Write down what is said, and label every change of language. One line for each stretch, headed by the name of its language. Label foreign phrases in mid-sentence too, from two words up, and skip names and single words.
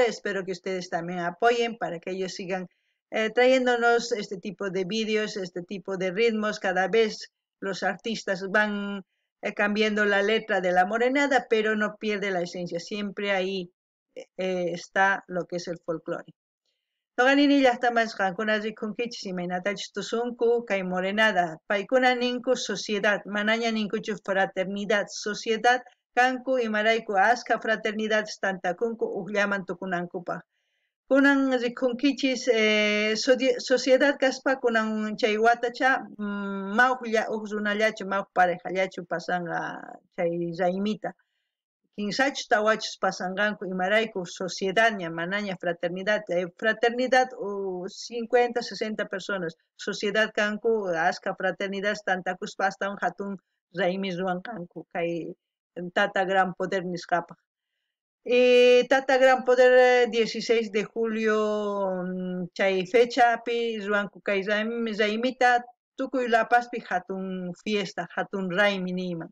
Spanish: Espero que ustedes también apoyen para que ellos sigan trayéndonos este tipo de vídeos, este tipo de ritmos. Cada vez los artistas van cambiando la letra de la morenada, pero no pierde la esencia. Siempre ahí está lo que es el folclore.
Quechua: Toganini llaqtamas qankuna rikunkichis imaynatachus tusunku kay morenada. Paykuna ninku sociedad, manaña ninkuchu fraternidad, sociedad kanku imarayku aska fraternidades tantakunku uqllaman tukunankupaq. Kunan rikunkichis sociedad kaspa kunan chay watacha mawq runallachu mawq parejallachu pasanga chay raymita. Kinsachus tawachus pasanganku imarayku sociedad ña manaña fraternidad.
Spanish: Fraternidad 50, 60 personas.
Quechua: Sociedad kanku aska fraternidades tantakuspa
Spanish: hasta un
Quechua: hatun raymi ruwankanku kay Tata Gran Poder nisqapa. Tata Gran Poder
Spanish: 16 de julio
Quechua: chay fechapi ruwanku kay raymita tukuy lapaspi hatun fiesta, hatun raymi niyman.